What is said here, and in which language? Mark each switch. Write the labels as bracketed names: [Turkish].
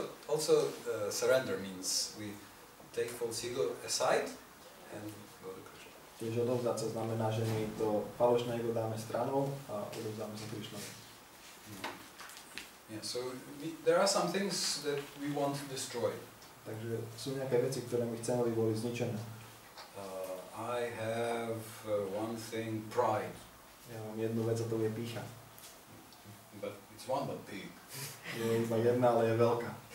[English] Also, surrender means we take false ego aside and go to Krishna. [Slovak] Tiež odovzdať sa znamená, že my to falošné ego dáme stranou a odovzdáme sa Krišnovi. [English] Yeah, so there are some things that we want destroyed. [Slovak] Takže sú nejaké veci, ktoré my chceme, aby boli zničené. [English] I have one thing, pride. [Slovak] Ja mám jednu vec a to je pýcha. [English] But it's one but big. [Slovak] Je iba jedna, ale je veľká.